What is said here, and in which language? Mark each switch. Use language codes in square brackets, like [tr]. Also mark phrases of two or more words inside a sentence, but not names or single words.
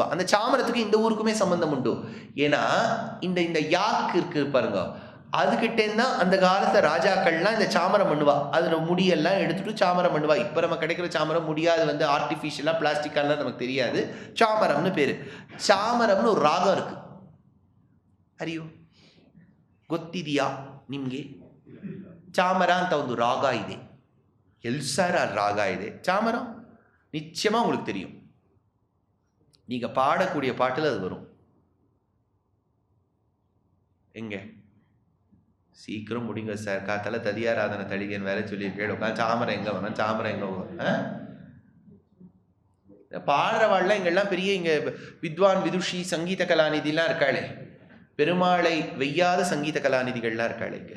[ta] அந்த சாமரத்துக்கு இந்த ஊருக்குமே சம்பந்தம் உண்டு. ஏன்னா இந்த இந்த யாக்கு இருக்கு பாருங்க, அதுகிட்டேன்னா அந்த காலத்தை ராஜாக்கள்லாம் இந்த சாமரம் பண்ணுவா. அதில் முடியெல்லாம் எடுத்துட்டு சாமரம் பண்ணுவா. இப்போ நம்ம கிடைக்கிற சாமரம் முடியாது, வந்து ஆர்டிஃபிஷியலாக பிளாஸ்டிக்காலாம் நமக்கு தெரியாது. சாமரம்னு பேர். சாமரம்னு ஒரு ராகம் இருக்கு, [kn] ಅರಿಯೋ ಗೊತ್ತಿದೆಯಾ ನಿಮಗೆ? ಚಾಮರ ಅಂತ ಒಂದು ರಾಗ ಇದೆ. ಎಲ್ಸಾರ ராகா ಇದೆ. [ta] சாமரம் நிச்சயமாக உங்களுக்கு தெரியும். நீங்கள் பாடக்கூடிய பாட்டில் அது வரும். எங்கே சீக்கிரம் முடிங்க சார், காத்தால ததியாராதனை தடிகன்னு வேற சொல்லியிருக்கேன். உட்காந்து சாமரம் எங்கே வரும், சாமரம் எங்கே வரும்? பாடுறவாள்லாம் இங்கெல்லாம் பெரிய இங்கே வித்வான் விதுஷி சங்கீத கலாநிதிலாம் இருக்காளே, பெருமாளை வெய்யாத சங்கீத கலாநிதிகள்லாம் இருக்காளே இங்கே.